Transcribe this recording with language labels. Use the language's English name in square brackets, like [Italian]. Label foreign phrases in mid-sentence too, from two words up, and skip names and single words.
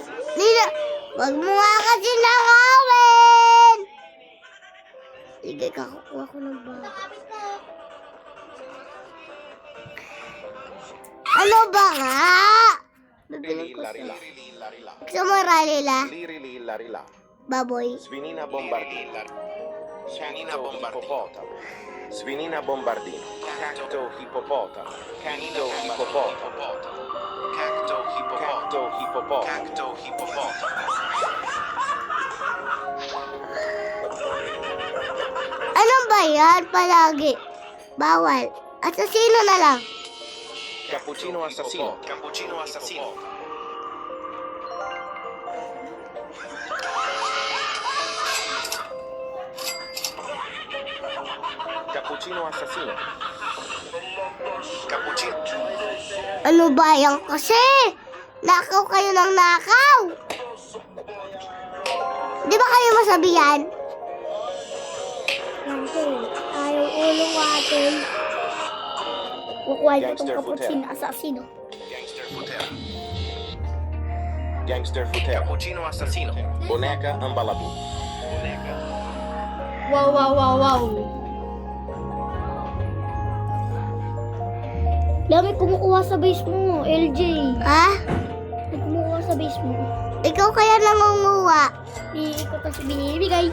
[Filipino] Wag mo nga kasi nakawin. Sige, kakukuha ko ng bag. Nakapit na. Ano ba nga? Bibilang ko Larila. sa... Larila. Gusto mo ralila? Lirili larila. Baboy. Svinina bombardino. Svinina bombardino. Svinina bombardino. Cacto hippopotamo. Cacto hippopotamo. Cacto hippopotamo. Cacto hippopotamo. Ano ba yan palagi? Bawal. Asasino na lang. Cappuccino assassino. Cappuccino assassino. Cappuccino assassino. Cappuccino. Ano ba yan kasi? Nakaw kayo ng nakaw. Di ba kayo masabihan? Ayaw ulo natin. Kukuha ko itong cappuccino assassino. Gangster Futera. Gangster Futera. Cappuccino assassino. Boneca Ambaladu. Boneca. Wow! Dami kumukuha sa base mo, LJ. Ha? May kumukuha sa base mo. Ikaw kaya nangunguha? Ikaw kasi binibigay.